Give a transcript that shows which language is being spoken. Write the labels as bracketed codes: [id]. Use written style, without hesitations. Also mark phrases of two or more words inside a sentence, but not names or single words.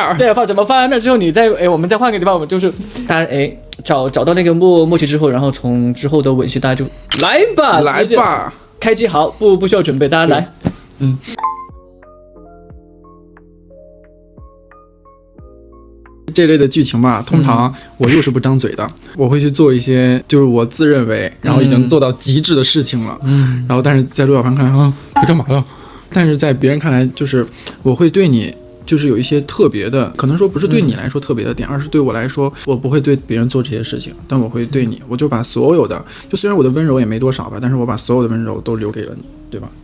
[zh] 對怎麼翻面之後，你再我們再換個地方，我們就是大家找到那個默契之後，然後從之後的吻戲大家就來吧，開機好，不需要準備，大家來。這類的劇情吧，通常我又是不張嘴的，我會去做一些就是我自認為然後已經做到極致的事情了，然後但是在陸小凡看你幹嘛了， 但是在別人看來，就是我會對你。就是有一些特別的，可能說不是對你來說特別的點，而是對我來說，我不會對別人做這些事情，但我會對你，我就把所有的，就雖然我的溫柔也沒多少吧，但是我把所有的溫柔都留給了你，对吧？